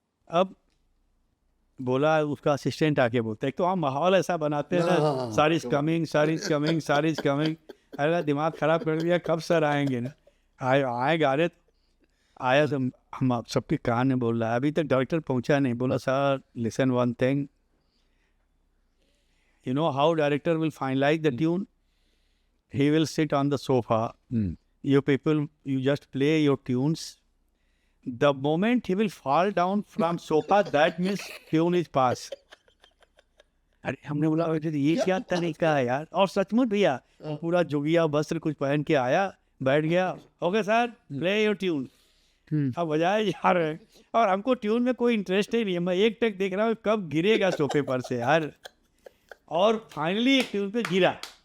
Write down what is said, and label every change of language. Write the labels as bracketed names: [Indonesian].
[Hindi] अब बोला उसका असिस्टेंट आके बोलता है, एक तो हम माहौल ऐसा बनाते हैं ना, [English] sari is coming sari is coming [Hindi] सारी इज कमिंग। अरे दिमाग खराब कर दिया, कब सर आएंगे ना। आए गा रहे, आया तो हम आप सबके कान में बोल रहा है, अभी तक डायरेक्टर पहुंचा नहीं। बोला [English] Sir listen one thing, you know how director will finalize the tune? He will sit on the sofa. You people, you just play your tunes. The moment he will fall down from sofa, that means tune is pass. [Hindi] अरे हमने बोला ये क्या तरीका है यार। और सचमुच भैया पूरा जोगिया वस्त्र कुछ पहन के आया, बैठ गया, [English] Okay sir play your tune. [Hindi] अब बजाए जा रहे हैं, और हमको ट्यून में कोई इंटरेस्ट ही नहीं है। मैं एक टक देख रहा हूँ कब गिरेगा सोफे पर से यार, और फाइनली एक ट्यून पे गिरा।